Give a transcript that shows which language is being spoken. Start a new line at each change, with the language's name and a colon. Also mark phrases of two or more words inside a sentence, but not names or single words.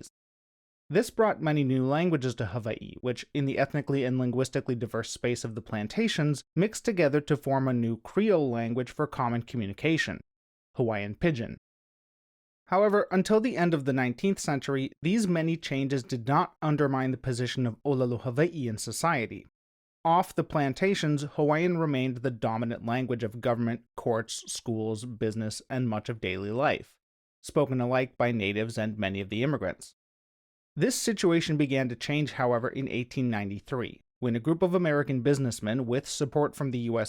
English: This brought many new languages to Hawai'i, which, in the ethnically and linguistically diverse space of the plantations, mixed together to form a new Creole language for common communication, Hawaiian Pidgin. However, until the end of the 19th century, these many changes did not undermine the position of ʻōlelo Hawai'i in society. Off the plantations, Hawaiian remained the dominant language of government, courts, schools, business, and much of daily life, spoken alike by natives and many of the immigrants. This situation began to change, however, in 1893, when a group of American businessmen, with support from the U.S.